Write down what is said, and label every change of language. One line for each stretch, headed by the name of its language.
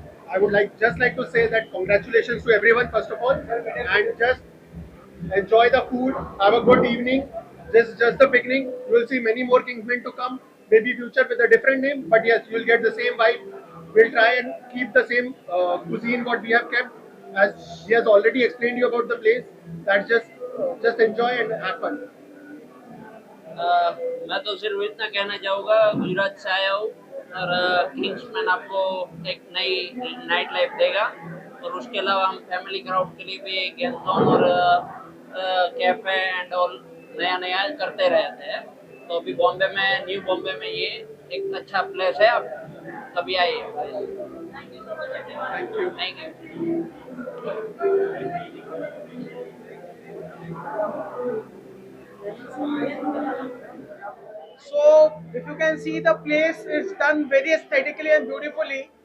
English: I would just like to say that congratulations to everyone first of all, and just enjoy the food, have a good evening. This is just the beginning. You will see many more Kingsmen to come, maybe future with a different name, but yes, you will get the same vibe. We'll try and keep the same cuisine what we have kept, as he has already explained you about the place. That's just enjoy and have fun.
Hindi: मैं तो सिर्फ इतना कहना चाहूँगा, गुजरात से आया हूँ और किंग्समैन आपको एक नई नाइट लाइफ देगा और उसके अलावा हम फैमिली क्राउड के लिए भी गेंदोन और कैफे एंड ऑल नया नया करते रहते हैं। तो अभी बॉम्बे में, न्यू बॉम्बे में ये एक अच्छा प्लेस है, आप कभी आइए।
English: Thank you so much everyone. Thank you. Thank you. So if you can see, the place is done very aesthetically and beautifully.